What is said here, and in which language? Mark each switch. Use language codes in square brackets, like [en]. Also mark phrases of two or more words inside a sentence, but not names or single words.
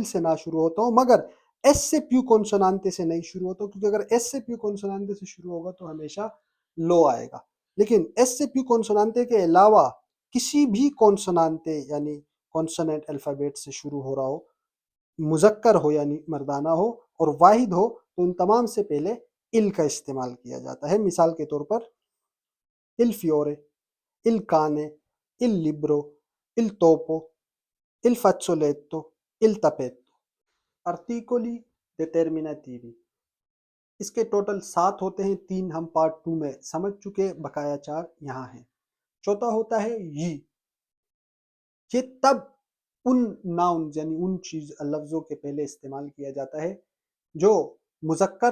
[ur] سے نہ شروع ہوتا ہو، مگر [it] esse più consonante [ur] سے نہیں شروع ہوتا ہو، کیونکہ اگر [it] esse più consonante [ur] سے شروع ہوگا تو ہمیشہ لو آئے گا، لیکن [it] esse più consonante [ur] کے علاوہ کسی بھی کونسونانتے یعنی [en] consonant alphabet [ur] سے شروع ہو رہا ہو، مذکر ہو یعنی مردانہ ہو اور واحد ہو، تو ان تمام سے پہلے ال کا استعمال کیا جاتا ہے۔ [it] مثال کے طور پر il fiore، il cane، il libro، il topo، il fazzoletto، il tappeto۔ articoli determinativi [ur] اس کے ٹوٹل 7 ہوتے ہیں، 3 ہم پارٹ 2 میں سمجھ چکے، بقایا 4 یہاں ہیں۔ چوتھا ہوتا ہے یہ تب ان ناؤنز یعنی ان لفظوں کے پہلے استعمال کیا جاتا ہے جو مذکر